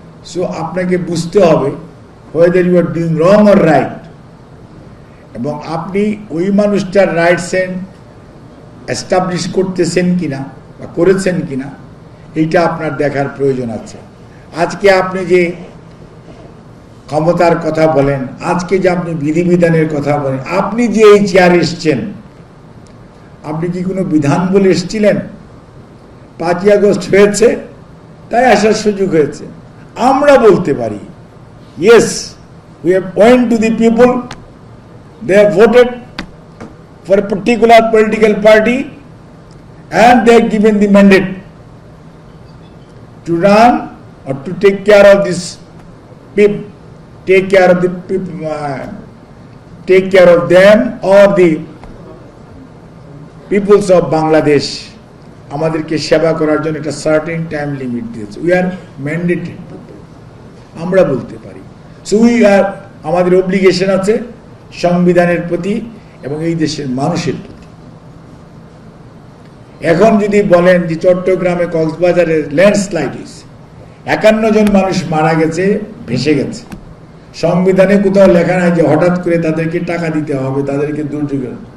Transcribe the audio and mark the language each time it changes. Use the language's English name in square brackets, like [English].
[Bangla] So আপনাকে বুঝতে হবে [English] whether you are doing wrong or right, [Bangla] এবং আপনি ওই মানুষটার রাইটস এস্টাবলিশ করতেছেন কিনা বা করেছেন কিনা এইটা আপনার দেখার প্রয়োজন আছে। আজকে আপনি যে ক্ষমতার কথা বলেন, আজকে যে আপনি বিধিবিধানের কথা বলেন, আপনি যে এই চেয়ারে এসছেন, আপনি কি কোনো বিধান বলে এসেছিলেন? 5ই আগস্ট হয়েছে তাই আসার সুযোগ হয়েছে। আমরা বলতে পারি, [English] yes, we have went to the people, they have voted for a particular political party and they have given the mandate to run or to take care of this people, take care of the people, take care of them or the peoples of Bangladesh. [Bangla] আমাদেরকে সেবা করার জন্য একটা certain time limit দিয়েছে। [English] we are mandated people, [Bangla] আমরা বলতে পারি। [English] so we are, [Bangla] আমাদের অব্লিগেশন আছে সংবিধানের প্রতি এবং এই দেশের মানুষের প্রতি। এখন যদি বলেন যে চট্টগ্রামে কক্সবাজারে ল্যান্ডস্লাইড হয়েছে, 51 জন মানুষ মারা গেছে, ভেসে গেছে, সংবিধানে কোথাও লেখা নাই যে হঠাৎ করে তাদেরকে টাকা দিতে হবে, তাদেরকে দুর্যোগের।